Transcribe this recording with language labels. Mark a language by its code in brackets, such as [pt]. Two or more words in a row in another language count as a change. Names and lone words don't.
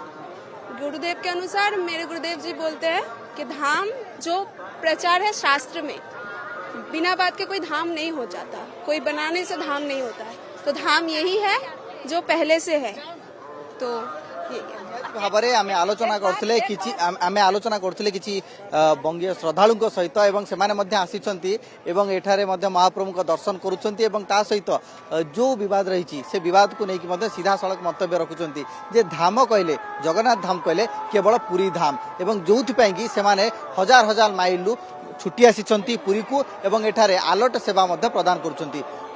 [hi] गुरुदेव के अनुसार मेरे गुरुदेव जी बोलते हैं कि धाम जो प्रचार है शास्त्र में, बिना बात के कोई धाम नहीं हो जाता, कोई बनाने से धाम नहीं होता है। तो धाम यही है जो पहले से है। तो [or] भाବରେ ଆମେ ଆଲୋଚନା କରୁଥିଲେ କିଛି ବଙ୍ଗୀୟ ଶ୍ରଦ୍ଧାଳୁଙ୍କ ସହିତ ଏବଂ ସେମାନେ ମଧ୍ୟ ଆସିଛନ୍ତି ଏବଂ ଏଠାରେ ମଧ୍ୟ ମହାପ୍ରଭୁଙ୍କ ଦର୍ଶନ କରୁଛନ୍ତି ଏବଂ ତା ସହିତ ଯୋଉ ବିବାଦ ରହିଛି ସେ ବିବାଦକୁ ନେଇକି ମଧ୍ୟ ସିଧାସଳଖ ମନ୍ତବ୍ୟ ରଖୁଛନ୍ତି ଯେ ଧାମ କହିଲେ, ଜଗନ୍ନାଥ ଧାମ କହିଲେ କେବଳ ପୁରୀ ଧାମ ଏବଂ ଯୋଉଥିପାଇଁ କି ସେମାନେ ହଜାର ହଜାର ମାଇଲରୁ ଛୁଟି ଆସିଛନ୍ତି ପୁରୀକୁ ଏବଂ ଏଠାରେ ଆଲଟ ସେବା ମଧ୍ୟ ପ୍ରଦାନ କରୁଛନ୍ତି।